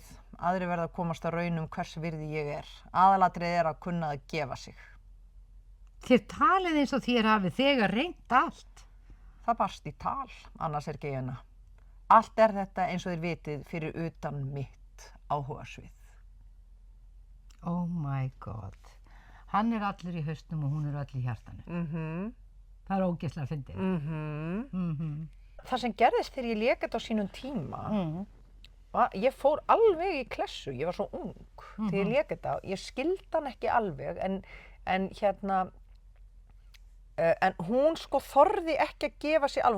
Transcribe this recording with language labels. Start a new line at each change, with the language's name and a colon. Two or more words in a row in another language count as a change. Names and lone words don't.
Icelandic: Aðri verða að komast að raun hvers virði ég er. Aðalatriðið er að kunna að gefa sig. Þér talið eins og þér hafið þegar reynt allt. Það barst í tal, annars er ekki eina. Allt er þetta eins og þér vitið fyrir utan mitt áhugasvið.
English: Oh my god.
Icelandic: Hann er allur í hausnum og hún er öll í hjartanu. Það er ógeðslega fyndið. Það sem gerðist þegar ég lék þetta á sínum tíma, ég fór alveg í klessu, ég var svo ung þegar ég lék þetta. Ég skildi hann ekki alveg, en hún sko þorði ekki að gefa sig alveg.